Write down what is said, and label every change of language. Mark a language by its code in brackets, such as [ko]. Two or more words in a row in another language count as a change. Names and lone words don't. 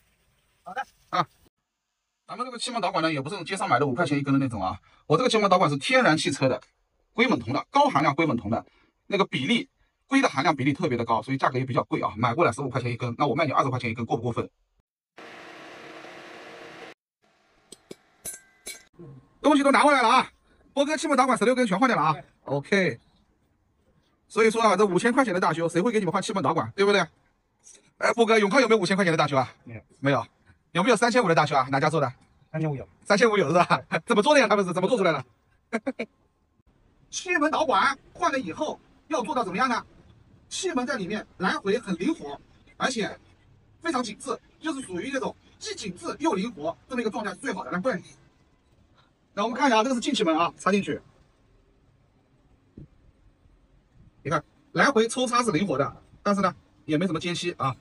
[zh] 好的啊，咱們這個氣門導管呢，也不是那種街上買的5塊錢一根的那種啊，我這個氣門導管是天然汽車的，硅錳銅的，高含量硅錳銅的，那個比例硅的含量比例特別的高，所以價格也比較貴啊，買過來15塊錢一根，那我賣你20塊錢一根，過不過分？東西都拿回來了啊，波哥氣門導管16根全換掉了啊 ，OK。所以說啊，這5000塊錢的大修，誰會給你們換氣門導管，對不對？哎，波哥，永康有沒有5000 塊錢的大修啊？沒有，沒有。有沒有3500的大修啊？哪家做的？3500有，3500有是吧？怎麼做的呀？他們是怎麼做出來的？氣門導管換了以後要做到怎麼樣呢？氣門在裡面來回很靈活，而且非常緊緻，就是屬於這種既緊緻又靈活這麼一個狀態是最好的。來，過來。那我們看一下，這個是進氣門啊，插進去。你看，來回抽插是靈活的，但是呢，也沒什麼間隙啊。